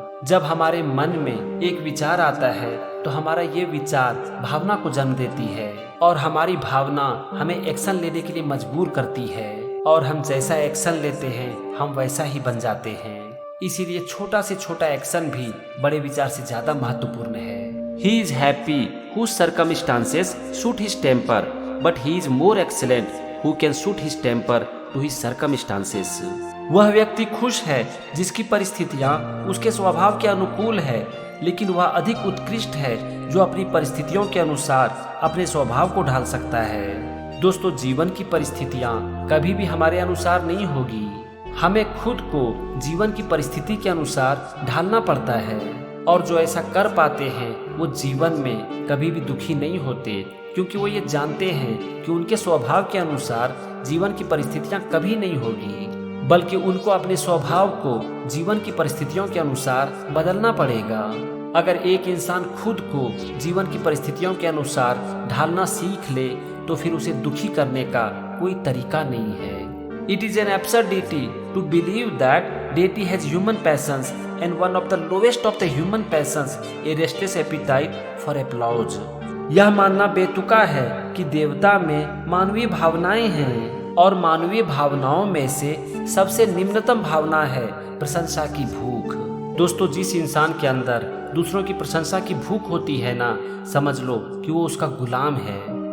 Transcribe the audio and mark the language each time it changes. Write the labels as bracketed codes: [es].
[hi] जब हमारे मन में एक विचार आता है तो हमारा ये विचार भावना को जन्म देती है और हमारी भावना हमें एक्शन लेने के लिए मजबूर करती है और हम जैसा एक्शन लेते हैं हम वैसा ही बन जाते हैं। इसीलिए छोटा से छोटा एक्शन भी बड़े विचार से ज्यादा महत्वपूर्ण है। [en] He is happy whose circumstances suit his temper, but he is more excellent who can suit his temper to his circumstances. [hi] वह व्यक्ति खुश है जिसकी परिस्थितियां उसके स्वभाव के अनुकूल है, लेकिन वह अधिक उत्कृष्ट है जो अपनी परिस्थितियों के अनुसार अपने स्वभाव को ढाल सकता है। दोस्तों, जीवन की परिस्थितियां कभी भी हमारे अनुसार नहीं होगी। हमें खुद को जीवन की परिस्थिति के अनुसार ढालना पड़ता है और जो ऐसा कर पाते हैं वो जीवन में कभी भी दुखी नहीं होते, क्योंकि वो ये जानते हैं कि उनके स्वभाव के अनुसार जीवन की परिस्थितियां कभी नहीं होगी, बल्कि उनको अपने स्वभाव को जीवन की परिस्थितियों के अनुसार बदलना पड़ेगा। अगर एक इंसान खुद को जीवन की परिस्थितियों के अनुसार ढालना सीख ले तो फिर उसे दुखी करने का कोई तरीका नहीं है। [en] It is an absurdity to believe that deity has human passions and one of the lowest of the human passions, a restless appetite for applause. [hi] यह मानना बेतुका है कि देवता में मानवीय भावनाएं हैं और मानवीय भावनाओं में से सबसे निम्नतम भावना है प्रशंसा की भूख। दोस्तों, जिस इंसान के अंदर दूसरों की प्रशंसा की भूख होती है ना, समझ लो कि वो उसका गुलाम है।